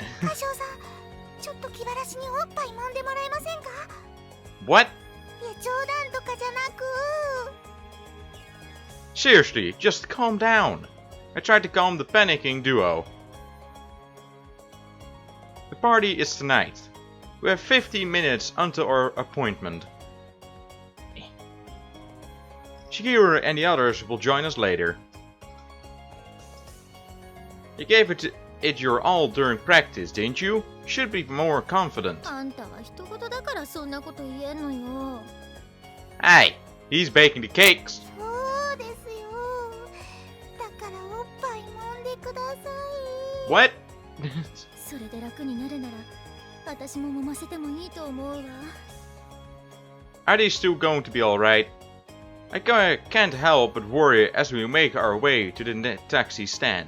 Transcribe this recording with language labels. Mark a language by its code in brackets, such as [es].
[ja] 歌唱さん、ちょっと気晴らしにおっぱい揉んでもらえませんか？ [en] What? [ja] いや、冗談とかじゃなく。 [en] Seriously, just calm down. I tried to calm the panicking duo. The party is tonight. We have 15 minutes until our appointment. Shigeru and the others will join us later. You gave it your all during practice, didn't you? You should be more confident. [ja] あんたは人事だからそんなこと言えんのよ。 [en] Hey, he's baking the cakes. [ja] そうですよ。だからおっぱい揉んでください。 [en] What? [ja] それで楽になるなら私も揉ませてもいいと思うわ。 [en] Are they still going to be alright? I can't help but worry as we make our way to the taxi stand.